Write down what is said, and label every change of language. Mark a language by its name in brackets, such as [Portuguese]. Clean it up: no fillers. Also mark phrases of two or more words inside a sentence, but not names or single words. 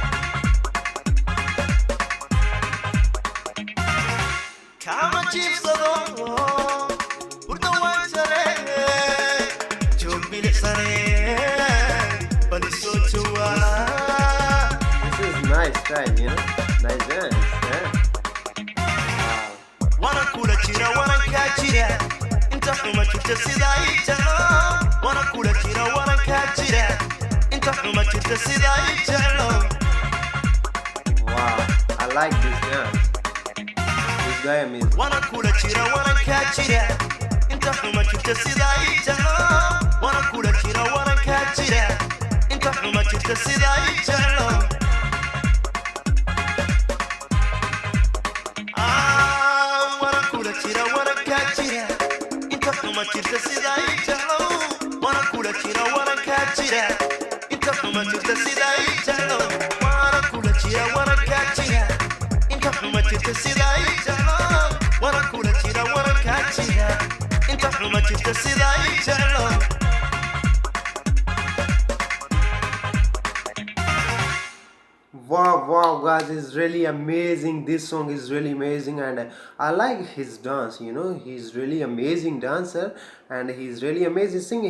[Somali] kama jiibsado hurda waan jare joog bilicsane bal isoo jawaab [English] This is nice style, you know? Nice dance, yeah? Wow. [Somali] wana kula jira wana kaa jira inta xuma jirta sida ay jalo wana kula jira wana kaa jira inta xuma jirta sida ay jalo [English] Wow. I like this dance. This guy amazing. [Somali] wana kula jira wana kaa jira inta xuma jirta sida ay jalo wana kula jira wana kaa jira inta xuma jirta sida ay jalo wana kula jira wana kaa jira inta xuma jirta sida ay jalo wana kula jira wana kaa jira inta xuma jirta sida ay jalo wana kula jira wana kaa jira inta xuma jirta sida ay jalo wana kula jira wana kaa jira inta xuma jirta sida ay jalo [English] Wow, guys, it's really amazing. This song is really amazing, and I like his dance. You know, he's really amazing dancer, and he's really amazing singer.